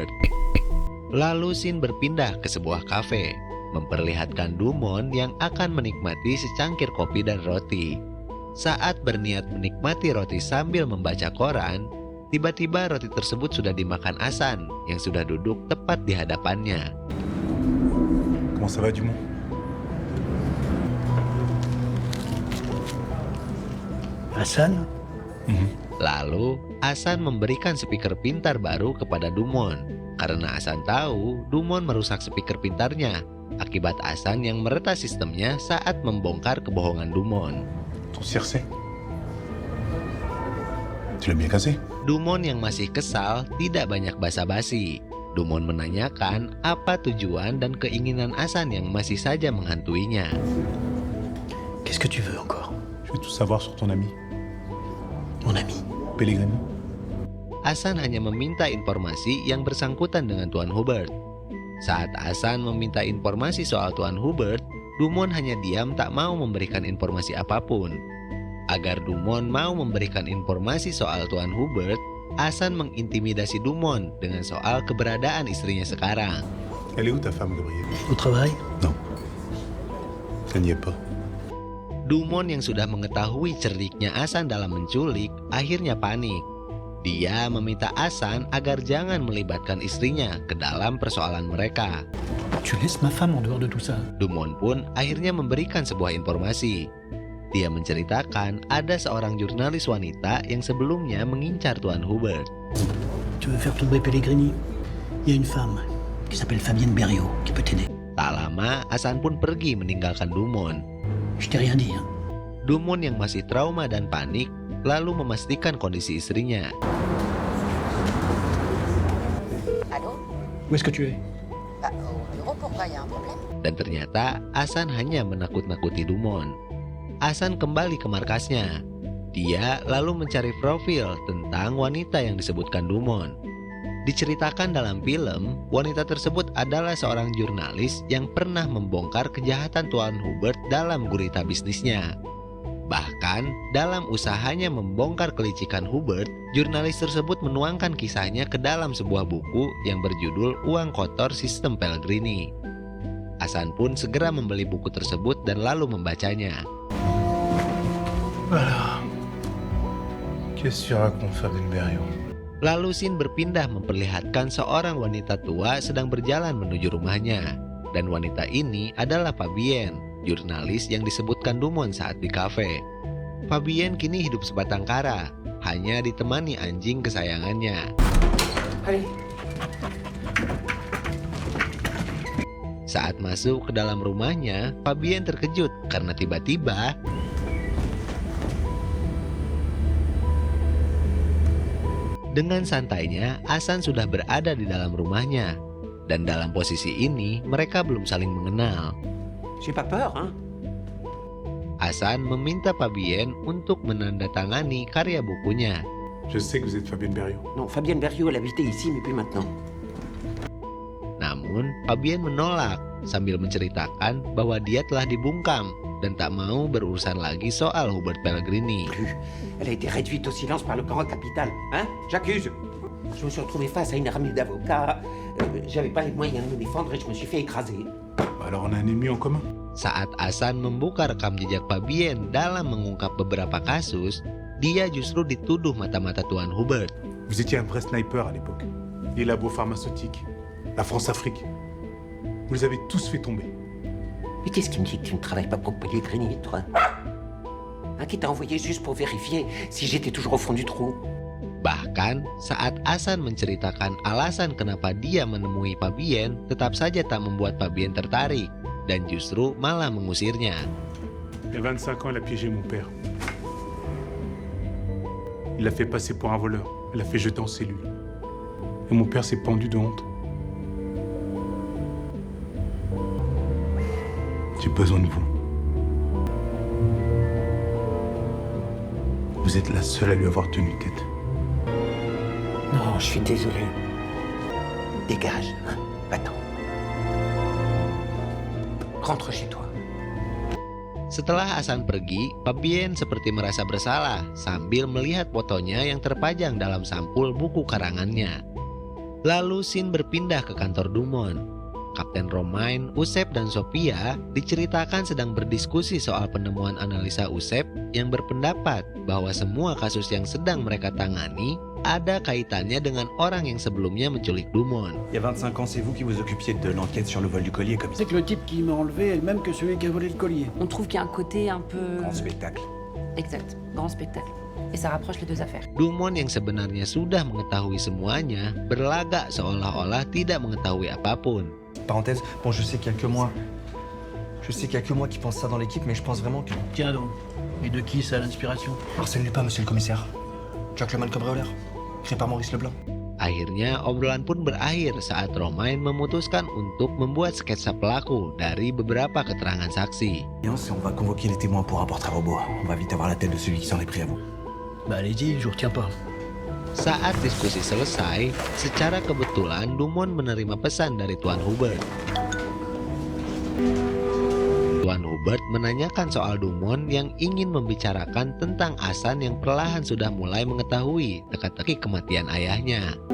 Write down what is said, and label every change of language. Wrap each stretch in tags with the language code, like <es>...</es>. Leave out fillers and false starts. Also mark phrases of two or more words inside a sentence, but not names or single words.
<id>Lalu Sin berpindah ke sebuah kafe, memperlihatkan Dumon yang akan menikmati secangkir kopi dan roti. Saat berniat menikmati roti sambil membaca koran, tiba-tiba roti tersebut sudah dimakan Asan yang sudah duduk tepat di hadapannya.</id> <fr>Comment ça va, Dumont? Hasan?</fr> <id>Lalu, Asan memberikan speaker pintar baru kepada Dumon. Karena Asan tahu Dumon merusak speaker pintarnya akibat Asan yang meretas sistemnya saat membongkar kebohongan Dumon.</id> <fr>Ton Circé? Tu l'as bien cassé?</fr> <id>Dumon yang masih kesal tidak banyak basa-basi. Dumon menanyakan apa tujuan dan keinginan Asan yang masih saja menghantuinya.</id> <fr>Qu'est-ce que tu veux encore? Je veux tout savoir sur ton ami, Mon ami. Pellegrini.</fr> <id>Asan hanya meminta informasi yang bersangkutan dengan Tuan Hubert. Saat Asan meminta informasi soal Tuan Hubert, Dumon hanya diam tak mau memberikan informasi apapun. Agar Dumon mau memberikan informasi soal Tuan Hubert, Asan mengintimidasi Dumon dengan soal keberadaan istrinya sekarang.</id> <fr>Elle est où ta femme, Gabriel? Au travail? Non. Elle n'y est pas.</fr> <id>Dumon yang sudah mengetahui cerdiknya Asan dalam menculik, akhirnya panik. Dia meminta Asan agar jangan melibatkan istrinya ke dalam persoalan mereka.</id> <fr>Tu laisses ma femme en dehors de tout ça?</fr> <id>Dumon pun akhirnya memberikan sebuah informasi. Dia menceritakan ada seorang jurnalis wanita yang sebelumnya mengincar Tuan Hubert.</id> <fr>Tu veux faire tomber Pellegrini? Il y a une femme qui s'appelle Fabienne Berriot qui peut t'aider.</fr> <id>Tak lama, Asan pun pergi meninggalkan Dumon.</id> <fr>Je t'ai rien dit, hein?</fr> <id>Dumon yang masih trauma dan panik, lalu memastikan kondisi istrinya.</id> <fr>Allô? Où est-ce que tu es? Bah, au bureau, pourquoi? Y a un problème?</fr> <id>Dan ternyata Asan hanya menakut-nakuti Dumon. Asan kembali ke markasnya. Dia lalu mencari profil tentang wanita yang disebutkan Dumon. Diceritakan dalam film, wanita tersebut adalah seorang jurnalis yang pernah membongkar kejahatan Tuan Hubert dalam gurita bisnisnya. Bahkan, dalam usahanya membongkar kelicikan Hubert, jurnalis tersebut menuangkan kisahnya ke dalam sebuah buku yang berjudul Uang Kotor Sistem Pellegrini. Hasan pun segera membeli buku tersebut dan lalu membacanya.</id> <fr>Voilà. Qu'est-ce que tu racontes, Fabienne Berriot?</fr> <id>Lalu Sin berpindah memperlihatkan seorang wanita tua sedang berjalan menuju rumahnya. Dan wanita ini adalah Fabienne, jurnalis yang disebutkan Dumont saat di kafe. Fabienne kini hidup sebatang kara, hanya ditemani anjing kesayangannya.</id> <fr>Allez.</fr> <id>Saat masuk ke dalam rumahnya, Fabienne terkejut karena tiba-tiba dengan santainya Hasan sudah berada di dalam rumahnya. Dan dalam posisi ini mereka belum saling mengenal.</id> <fr>J'ai pas peur, hein?</fr> <id>Hasan meminta Fabienne untuk menandatangani karya bukunya.</id> <fr>Je sais que vous êtes Fabienne Berriot. Non, Fabienne Berriot, elle habitait ici, mais plus maintenant.</fr> <id>Namun Fabienne menolak sambil menceritakan bahwa dia telah dibungkam dan tak mau berurusan lagi soal Hubert Pellegrini.</id> <fr>Elle a été réduite au silence par le grand capital, hein? J'accuse. Je me suis retrouvé face à une armée d'avocats. J'avais pas les moyens de me défendre et je me suis fait écraser. Alors on a un ennemi en commun.</fr> <id>Saat Hasan membuka rekam jejak Fabienne dalam mengungkap beberapa kasus, dia justru dituduh mata-mata Tuan Hubert.</id> <fr>Vous étiez un vrai sniper à l'époque. Les labos pharmaceutiques, la France-Afrique. Vous les avez tous fait tomber. Mais qu'est-ce qui me dit que tu ne travailles pas pour Pellegrini, toi? Hein, qui t'a envoyé juste pour vérifier si j'étais toujours au fond du trou?</fr> <id>Bahkan saat Hasan menceritakan alasan kenapa dia menemui Fabienne, tetap saja tak membuat Fabienne tertarik dan justru malah mengusirnya.</id> <fr>Il y a 25 ans, elle a piégé mon père. Il l'a fait passer pour un voleur. Elle l'a fait jeter en cellule. Et mon père s'est pendu de honte. J'ai besoin de vous. Vous êtes la seule à lui avoir tenu tête. Non, je suis désolé. Dégage, hein? Va-t'en. Rentre chez toi.</fr> <id>Setelah Hasan pergi, Fabienne seperti merasa bersalah sambil melihat fotonya yang terpajang dalam sampul buku karangannya. Lalu Sin berpindah ke kantor Dumont. Kapten Romain, Usep, dan Sophia diceritakan sedang berdiskusi soal penemuan analisa Usep yang berpendapat bahwa semua kasus yang sedang mereka tangani ada kaitannya dengan orang yang sebelumnya menculik Dumont.</id> <fr>Il y a 25 ans, c'est vous qui vous occupiez de l'enquête sur le vol du collier, commissaire. C'est que le type qui m'a enlevé est le même que celui qui a volé le collier. On trouve qu'il y a un côté un peu... Grand spectacle. Exact, grand spectacle. Et ça rapproche les deux affaires.</fr> <id>Dumont yang sebenarnya sudah mengetahui semuanya berlagak seolah-olah tidak mengetahui apapun.</id> <fr>Parenthèse, bon, je sais qu'il y a que moi. Je sais qu'il y a que moi qui pense ça dans l'équipe, mais je pense vraiment que... Tiens donc. Et de qui ça l'inspiration? Arsène Lupin, monsieur le commissaire. Jack le cambrioleur. Créé par Maurice Leblanc.</fr> <id>Akhirnya obrolan pun berakhir saat Romain memutuskan untuk membuat sketsa pelaku dari beberapa keterangan saksi.</id> <fr>Et on va convoquer les témoins pour un portrait robot. On va vite avoir la tête de celui qui s'en est pris à vous. Bah allez-y, je vous retiens pas.</fr> <id>Saat diskusi selesai, secara kebetulan Dumont menerima pesan dari Tuan Hubert. Tuan Hubert menanyakan soal Dumont yang ingin membicarakan tentang Hasan yang perlahan sudah mulai mengetahui teka-teki kematian ayahnya.</id>